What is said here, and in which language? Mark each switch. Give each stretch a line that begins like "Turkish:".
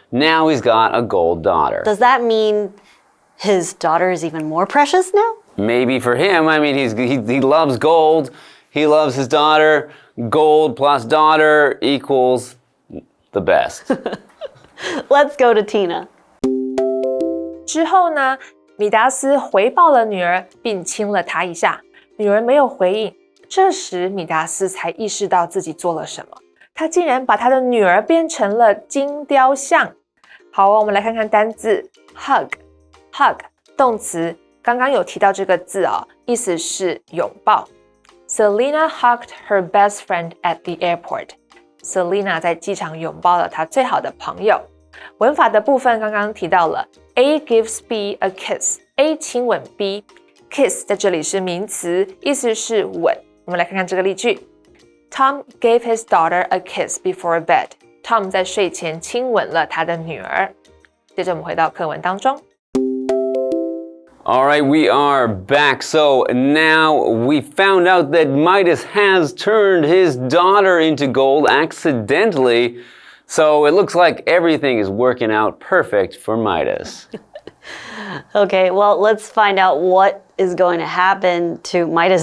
English: Now he's got a gold daughter. Does that mean his daughter is even more precious now? Maybe for him. I mean, he loves gold. He loves his daughter. Gold plus daughter equals the best. Let's go to Tina.
Chinese: 之后呢，米达斯回报了女儿，并亲了她一下。女儿没有回应，这时米达斯才意识到自己做了什么。他竟然把他的女儿变成了金雕像。好哦，我们来看看单字 hug 动词，刚刚有提到这个字哦，意思是拥抱。
English: Selena hugged her best friend at the airport.
Chinese: Selena 在机场拥抱了她最好的朋友。文法的部分刚刚提到了
English: A gives B a kiss.
Chinese: A 亲吻 B。Kiss 在这里是名词，意思是吻。我们来看看这个例句。
English: Tom gave his daughter a kiss before bed.
Chinese: Tom 在睡前亲吻了他的女儿。接着我们回到课文当中。
English: All right, we are back. So now we found out that Midas has turned his daughter into gold accidentally. So it looks like everything is working out perfect for Midas. Okay, well, let's find out what is going to happen to Midas.